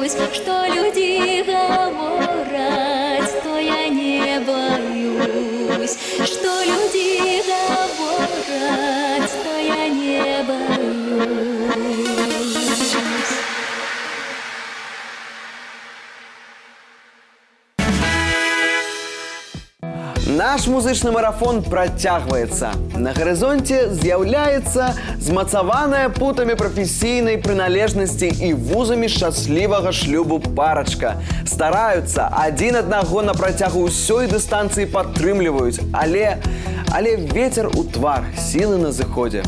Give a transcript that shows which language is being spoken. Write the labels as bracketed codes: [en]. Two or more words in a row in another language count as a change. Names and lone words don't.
[ru] что люди говорят, то я не боюсь. Что люди говорят, то я не боюсь. [be] Наш музычны марафон працягваецца. На гарызонце з'яўляецца змацаваная путамі прафесійнай прыналежнасці і вузамі шчаслівага шлюбу парачка. Стараюцца, адзін аднаго на працягу ўсёй дыстанцыі падтрымліваюць, але вецер у твар, сілы на зыходзе.